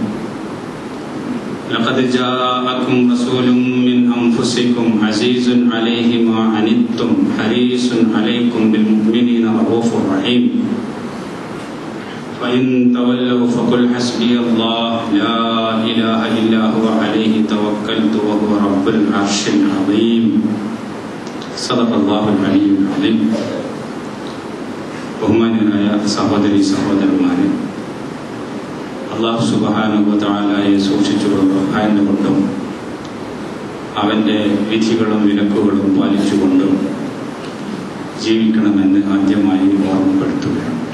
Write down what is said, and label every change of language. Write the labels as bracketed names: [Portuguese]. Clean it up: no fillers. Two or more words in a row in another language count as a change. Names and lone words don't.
[Arabic] لقد جاءكم رسول من أنفسكم عزيز عليه ما عنتم حريص عليكم بالمؤمنين رؤوف رحيم فإن تولوا فقل حسبي الله لا إله إلا هو عليه توكلت وهو رب العرش العظيم صدق الله العلي العظيم [Malayalam] ബഹുമാന്യനായ സഹോദരി സഹോദരന്മാരെ, [Arabic] الله سبحانه وتعالى [Malayalam] സൂക്ഷിച്ചുകൊണ്ടും ഭയന്നുകൊണ്ടും അവൻ്റെ വിധികളും വിലക്കുകളും പാലിച്ചുകൊണ്ടും ജീവിക്കണമെന്ന് ആദ്യമായി ഓർമ്മപ്പെടുത്തുകയാണ്.